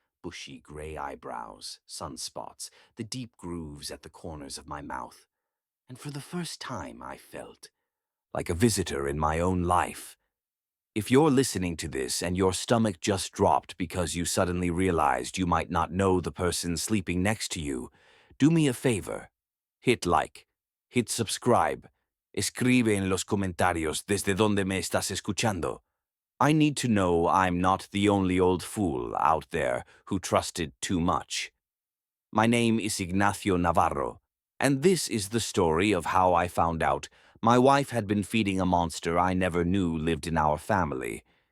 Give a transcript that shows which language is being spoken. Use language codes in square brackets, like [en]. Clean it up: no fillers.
[en] Bushy gray eyebrows, sunspots, the deep grooves at the corners of my mouth. And for the first time I felt like a visitor in my own life. If you're listening to this and your stomach just dropped because you suddenly realized you might not know the person sleeping next to you, do me a favor. Hit like, hit subscribe, [es] escribe en los comentarios desde donde me estás escuchando. [en] I need to know I'm not the only old fool out there who trusted too much. My name is Ignacio Navarro, and this is the story of how I found out my wife had been feeding a monster I never knew lived in our family.